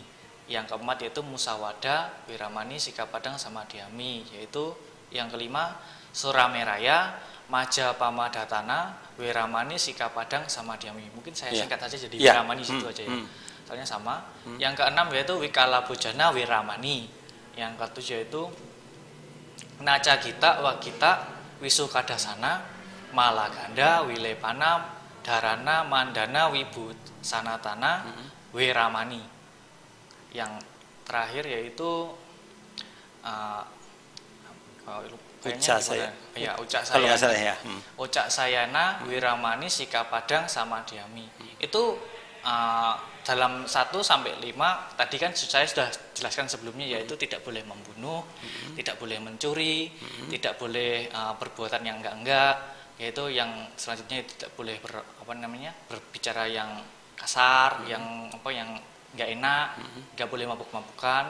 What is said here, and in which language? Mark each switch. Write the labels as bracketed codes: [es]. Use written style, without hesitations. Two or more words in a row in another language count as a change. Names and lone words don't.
[id] Yang keempat yaitu [pi] Musawada, Weramani, Sikapadang, Samadhyami. [id] Yaitu yang kelima [pi] Surameraya, Majapamadhatana, Weramani, Sikapadang, Samadhyami. [id] Mungkin saya singkat saja jadi Weramani situ aja ya. Soalnya sama. Yang keenam yaitu [pi] Wikalabhojana, Weramani. [id] Yang ketujuh yaitu [pi] Nacagita, Wagita, Wisukadasana, Malaganda, Wilepana, Dharana, Mandana, Wibhusanatana, Weramani. [id] Yang terakhir yaitu [pi] Ucak Sayana, Weramani, Sikapadang, Samadhyami. [id] Itu dalam 1 sampai 5 tadi kan saya sudah jelaskan sebelumnya, yaitu tidak boleh membunuh, tidak boleh mencuri, tidak boleh perbuatan yang enggak, yaitu yang selanjutnya tidak boleh berbicara yang kasar, yang enggak enak, enggak boleh mabuk-mabukan.